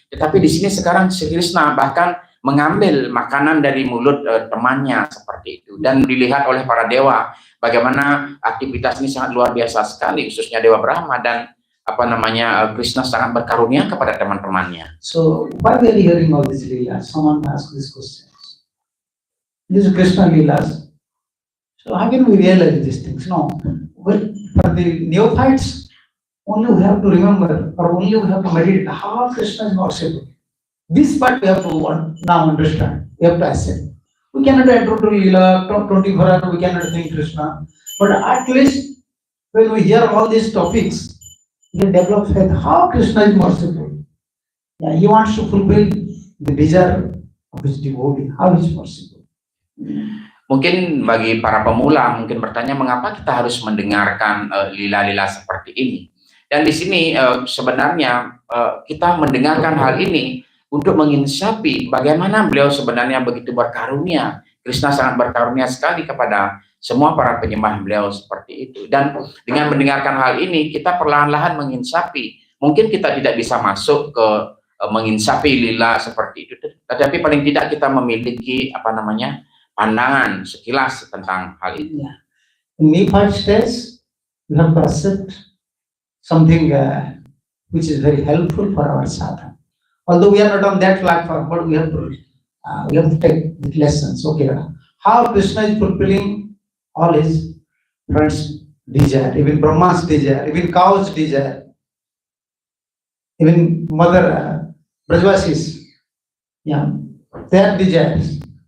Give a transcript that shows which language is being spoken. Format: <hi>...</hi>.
<id>Tetapi di sini sekarang Sri Krishna bahkan mengambil makanan dari mulut temannya seperti itu. Dan dilihat oleh para dewa bagaimana aktivitas ini sangat luar biasa sekali, khususnya Dewa Brahma, dan Krishna sangat berkarunia kepada teman-temannya.</id> <en>So why we are hearing all these leelas? Someone asked these questions. This is Krishna leelas. So how can we realize these things? No. Well, for the neophytes, only we have to remember, or only we have to meditate how Krishna is merciful. This part we have to now understand. We have to accept. We cannot enter to Leela 24 hours. We cannot think Krishna. But at least when we hear all these topics, we develop faith how Krishna is merciful. Yeah, he wants to fulfill the desire of his devotee. How he is merciful.</en> <id>Mungkin bagi para pemula mungkin bertanya mengapa kita harus mendengarkan lila-lila seperti ini. Dan di sini sebenarnya kita mendengarkan hal ini untuk menginsapi bagaimana beliau sebenarnya begitu berkarunia. Krishna sangat berkarunia sekali kepada semua para penyembah beliau seperti itu. Dan dengan mendengarkan hal ini, kita perlahan-lahan menginsapi. Mungkin kita tidak bisa masuk ke menginsapi lila seperti itu, tetapi paling tidak kita memiliki pandangan sekilas tentang hal itu. Yeah.</id> <en>In Nepal states, we have to accept something which is very helpful for our sadhana. Although we are not on that platform, but we have to take the lessons. Okay, how Krishna is fulfilling all his friends' desire, even Brahma's desire, even cow's desire, even Mother Brajvasis, their desires.</en>